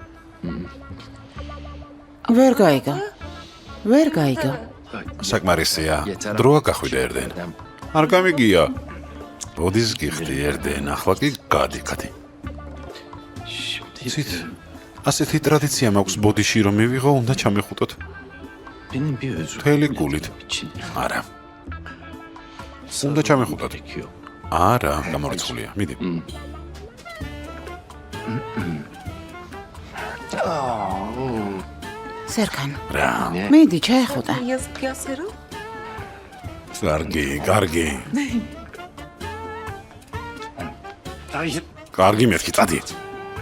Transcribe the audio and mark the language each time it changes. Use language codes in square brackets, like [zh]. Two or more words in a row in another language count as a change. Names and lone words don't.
[ka] ვერ გაიგო. საკმარისია. დროა გახვიდე ერდენ. არ გამიგია. ბოდის გიხდი ერდენ. ახლა კი გადი. ცით ასეთი ტრადიცია მაქვს ბოდიში რომ მივიღო, უნდა ჩამეხუტოთ. [tr] Benim bir özür [ka] მთელი გულით. [tr] için. [ka] არა. უნდა ჩამეხუტათ. არა, გამორიცხულია. მიდი. სერქან, რა. მიდი ჩაეხუტა. კარგი. კარგი მეთქი, წადით.